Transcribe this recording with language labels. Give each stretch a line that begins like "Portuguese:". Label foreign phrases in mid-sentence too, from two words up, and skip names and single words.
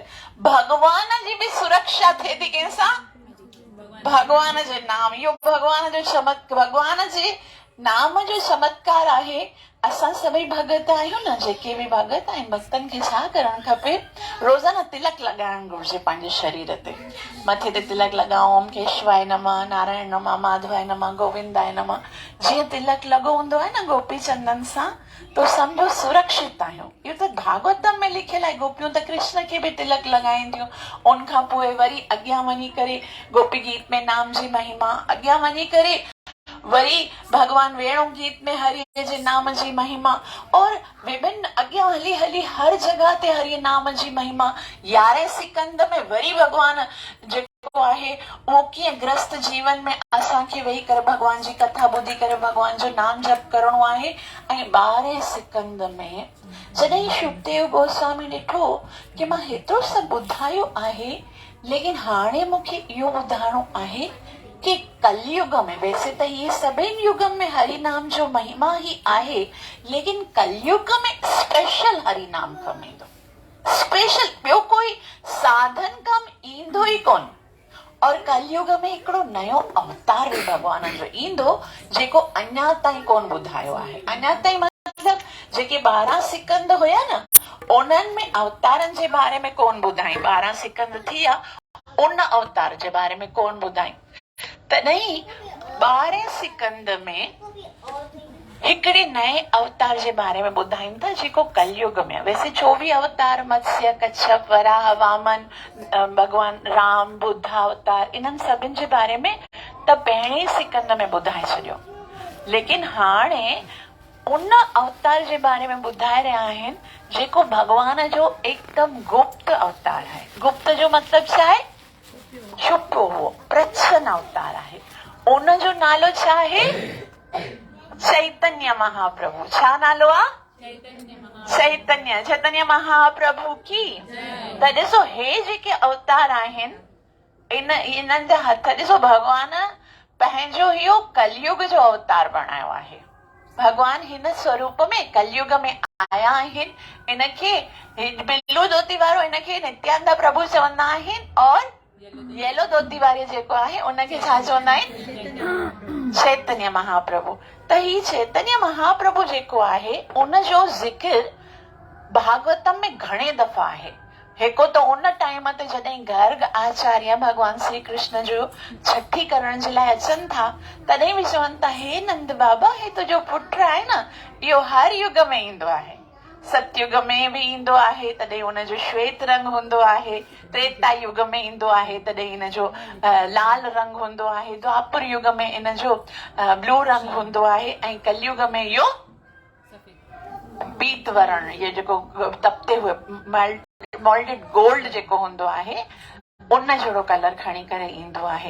Sindhi: भगवान जी बि सुरक्षा थिए थी कंहिंसां, भगवान जे नाम। इहो भगवान जो भगवान जे नाम जो चमत्कार आहे। असां सभई भगत आहियूं न, जेके बि भगत आहिनि, भक्तनि खे छा करणु खपे, रोज़ाना तिलक लॻाइणु घुरिजे पंहिंजे शरीर ते। मथे ते तिलक लॻाओ,
Sanskrit: ओम केशवाय नमः, नारायण नमः, माधवाय नमः, गोविंदाय नमः।
Sindhi: जीअं तिलक लॻो हूंदो आहे न गोपी चंदन सां, तो सम्झो सुरक्षित आहियूं। इहो त भागवतम में लिखियल आहे। गोपियूं त कृष्ण खे बि तिलक लॻाईंदियूं। उन खां पोइ वरी अॻियां वञी करे गोपी गीत में नाम जी महिमा, अॻियां वञी करे वरी भगवान वेणु गीत में हरि जे नाम जी महिमा और विभिन्न अॻियां हली हली हर जगह ते हरि नाम जी महिमा। 11 सिकंद में वरी भगवान जेको आहे उहो कीअं ग्रस्त जीवन में असांखे वेही करे भगवान जी कथा ॿुधी करे भगवान जो नाम जप करणो आहे। ऐं 12 सिकंद में जॾहिं शुकदेव गोस्वामी ॾिठो कि मां हेतिरो सभु ॿुधायो आहे, लेकिन हाणे मूंखे इहो ॿुधाइणो आहे कि कलयुग में,
Hindi: वैसे तो ये
Sindhi: सभिनी युग में हरि नाम जो महिमा ही आहे, लेकिन कलयुग में स्पेशल हरि नाम कम ईंदो, स्पेशल ॿियो कोई साधन कम ईंदो ई कोन। और कलयुग में हिकिड़ो नयो अवतार भी भगवान जो ईंदो जेको अञा ताईं कोन ॿुधायो आहे। अञा ताईं मतलब जेके 12 सिकंद हुया न, उन्हनि में अवतारनि जे बारे में कोन ॿुधाई। 12 सिकंद थी विया, उन अवतार जे बारे में कोन ॿुधाई। तॾहिं 12 सिकंद में हिकिड़े नए अवतार जे बारे में ॿुधाइनि था जेको कलयुग में। वैसे 24 अवतार मत्स्य, कच्छप, वराह, वामन, भगवान राम, बुद्ध अवतार, इन्हनि सभिनि जे बारे में त पहिरें सिकंद में ॿुधाए छॾियो। लेकिन हाणे उन अवतार जे बारे में ॿुधाए रहिया आहिनि जेको भगवान जो एकदम गुप्त अवतार है। गुप्त जो मतलब छा आहे? छुपो हुओ, प्रच्छन अवतार आहे। उन जो नालो छा आहे? चैतन्य महाप्रभु। छा नालो आहे? चैतन्य महाप्रभु की। त ॾिसो हे जेके अवतार आहिनि इन्हनि जा हथ ॾिसो, भगवान पंहिंजो इहो कलयुग जो अवतार बणायो आहे। भगवान हिन स्वरूप में कलयुग में आया आहिनि। इनखे बिल्लू धोती वारो इनखे नित्यानंद प्रभु चवंदा आहिनि और येलो धोती वारे जेको आहे उनखे छा चवंदा आहिनि? चैतन्य महाप्रभु। त ही चैतन्य महाप्रभु जेको आहे उन जो ज़िक्र भागवतम में घणे दफ़ा आहे। हिकु त उन टाइम ते जॾहिं गर्ग आचार्य भगवान श्री कृष्ण जो छठी करण जे लाइ अचनि था, तॾहिं बि चवनि था हे नंद बाबा, हे तुंहिंजो पुटु आहे न, इहो हर युग में ईंदो आहे। सतयुग में भी ईंदो आहे तॾहिं उनजो श्वेत रंग हूंदो आहे, त्रेता युग में ईंदो आहे तॾहिं इनजो लाल रंग हूंदो आहे, द्वापर युग में इनजो ब्लू रंग हूंदो आहे, ऐं कलयुग में इहो पीत वर्ण, ये जेको
Hindi: तपते हुए
English: moulded gold
Sindhi: जेको हूंदो आहे उन जहिड़ो कलर खणी करे ईंदो आहे।